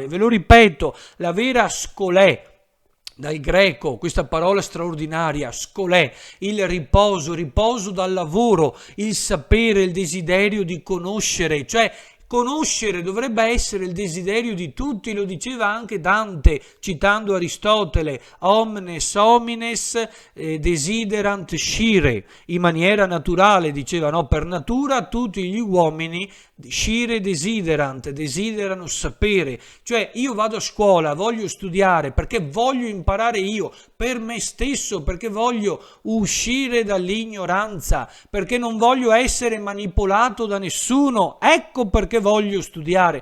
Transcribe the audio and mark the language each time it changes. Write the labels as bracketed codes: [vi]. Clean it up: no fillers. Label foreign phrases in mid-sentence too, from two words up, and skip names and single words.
[it] Ve lo ripeto, la vera scolè, dal greco, questa parola straordinaria, scolè, il riposo, riposo dal lavoro, il sapere, il desiderio di conoscere, cioè conoscere dovrebbe essere il desiderio di tutti, lo diceva anche Dante, citando Aristotele, [la] omnes homines desiderant scire, [it] in maniera naturale, diceva, no? Per natura tutti gli uomini [la] scire desiderant, [it] desiderano sapere, cioè io vado a scuola, voglio studiare perché voglio imparare io, per me stesso, perché voglio uscire dall'ignoranza, perché non voglio essere manipolato da nessuno, ecco perché voglio studiare.